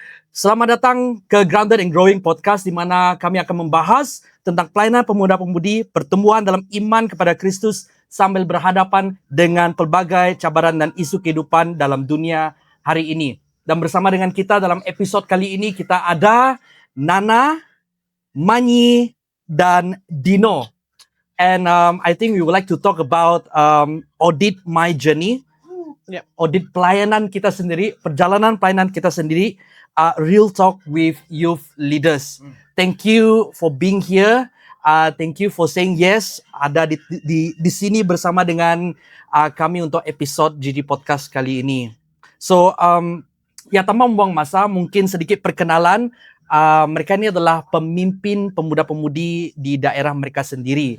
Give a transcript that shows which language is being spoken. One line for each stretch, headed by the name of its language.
Malay: Selamat datang ke Grounded and Growing Podcast di mana kami akan membahas tentang pelayanan pemuda-pemudi, pertumbuhan dalam iman kepada Kristus sambil berhadapan dengan pelbagai cabaran dan isu kehidupan dalam dunia hari ini. Dan bersama dengan kita dalam episod kali ini kita ada Nana, Manyi, dan Dino.
English: And I think we would like to talk about audit my journey.
Malay: Audit pelayanan kita sendiri, perjalanan pelayanan kita sendiri.
English: Real talk with youth leaders. Thank you for being here. Thank you for saying yes.
Malay: Ada di sini bersama dengan kami untuk episod GG Podcast kali ini. So, ya tanpa membuang masa, mungkin sedikit perkenalan. Mereka ini adalah pemimpin pemuda-pemudi di daerah mereka sendiri.